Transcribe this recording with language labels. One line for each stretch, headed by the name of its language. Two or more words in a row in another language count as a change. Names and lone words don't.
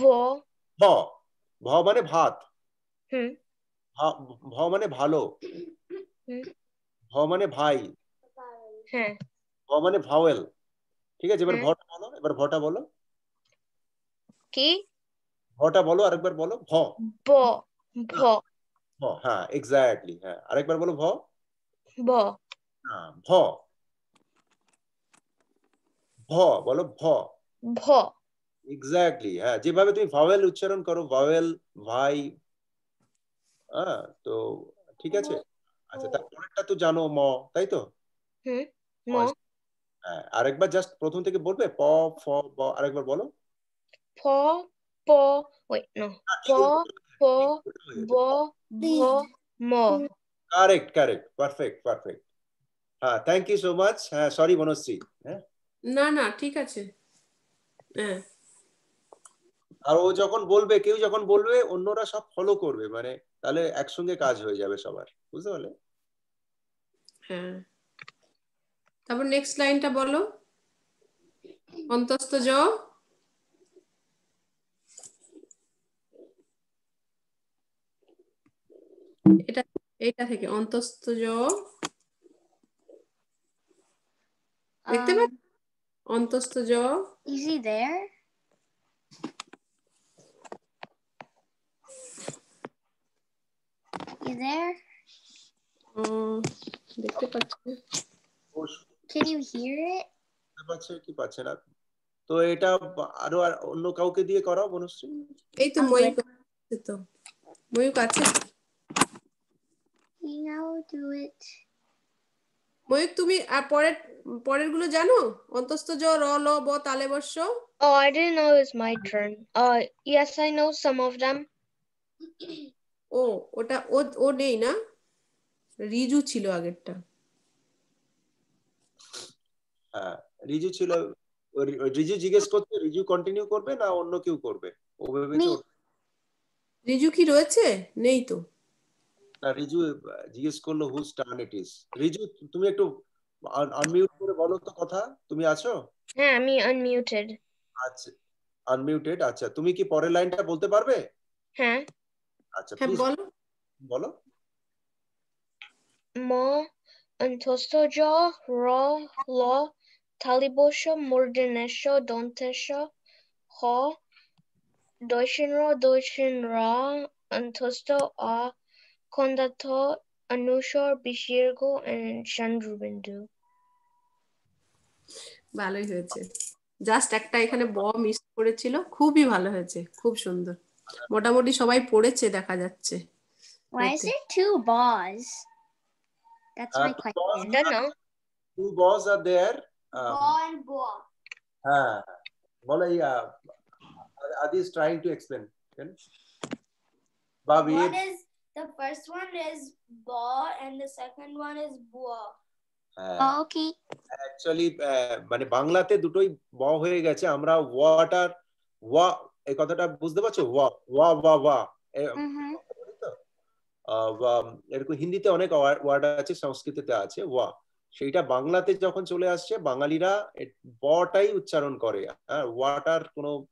Bangla: ভ, ভ মানে ভাত। হুম ভ মানে ভালো। হুম ভ মানে ভাই। হ্যাঁ ভ মানে ভাওয়েল। ঠিক আছে, এবার হ্যাঁ ভটা বলো, এবার ভটা বলো। কি ভটা বলো, আরেকবার বলো ভ। ব ভ ভ, হ্যাঁ এক্স্যাক্টলি, হ্যাঁ আরেকবার বলো ভ। ব হ্যাঁ ভ, ভ বলো ভ। ভ এক্স্যাক্টলি, হ্যাঁ যেভাবে তুমি ভাওয়েল উচ্চারণ করো, ভাওয়েল, ভাই। হ্যাঁ তো ঠিক আছে। আচ্ছা তারপরেরটা তো জানো, ম, তাই তো। হুম ম হ্যাঁ আরেকবার জাস্ট প্রথম থেকে বলবে, প, ফ, ব, আরেকবার বলো। ফ প
English: wait no
Bangla: হ্যাঁ, ফ ঠিক উল্টো প হয়েছে, ব ভ ম
English: correct correct, perfect perfect.
Bangla: হ্যাঁ
English: thank you so much.
Bangla: হ্যাঁ সরি বনশ্রী। হ্যাঁ না না, ঠিক আছে। হ্যাঁ আর ও যখন বলবে, কেউ যখন বলবে অন্যরা সব ফলো করবে, মানে তাহলে একসঙ্গে কাজ হয়ে যাবে সবার, বুঝতে পারলে। হ্যাঁ, তারপর নেক্সট লাইনটা বলো। অন্তস্থ জ, এটা এটা থেকে অন্তস্থ জ, দেখতে পাচ্ছ অন্তস্থ জ
English: Is he there? You there?
Bangla: দেখতে পাচ্ছ
English: Can you hear it?
Bangla: পাচ্ছে কি পাচ্ছে না তো এটা আরো অন্য কাউকে দিয়ে করাও বনশ্রী এই তো ময়ূক আছে তো ময়ূক আছে
English: Now do it.
Bangla: ময়ূক তুমি পরের গুলো জানো অন্তস্থ জ র ল ব তালে বর্ষ
English: Oh, I didn't know it was my turn. Yes, I know some of them.
Bangla: ওটা ও নেই না রিজু ছিল আগেরটা হ্যাঁ রিজু ছিল রিজু জিজ্ঞেস করছে রিজু কন্টিনিউ করবে না অন্য কেউ করবে ও ভেবেছে রিজু কি রয়েছে নেই তো না রিজু জিজ্ঞেস করলো
English: whose turn it is
Bangla: রিজু তুমি একটু আনমিউট করে বলো তো কথা তুমি আছো হ্যাঁ আমি unmuted. আচ্ছা আনমিউটেড আচ্ছা তুমি কি পরের লাইনটা বলতে পারবে হ্যাঁ আচ্ছা হ্যাঁ প্লিজ বলো বলো ম অন্তস্থ জ র ল তালিবস্য মূর্ধন্যস্য দন্ত্যস্য হ দৈশন রা অন্তস্থ আ খন্দার্থ অনুস্বর বিসর্গ and চন্দ্রবিন্দু ভালোই হয়েছে জাস্ট একটা এখানে ব মিস করেছিল খুবই ভালো হয়েছে খুব সুন্দর মোটামুটি সবাই পড়েছে দেখা যাচ্ছে
English: Why is there two balls? That's my question. I don't know. Two balls are there. Ball and ball. বলো Adi is trying to explain. Bobby. The first one is ball and the second one is boa. Oh, okay.
Bangla: Actually মানে বাংলাতে দুটোই ব হয়ে গেছে আমরা ওয়াটার ওয়া এই কথাটা বুঝতে পারছো ওয়া ওয়া ওয়া ওয়া এরকম হিন্দিতে অনেক ওয়ার্ড আছে সংস্কৃতিতে আছে ওয়া সেইটা বাংলাতে যখন চলে আসছে বাঙালিরা বটাই উচ্চারণ করে ওয়াটার কোনো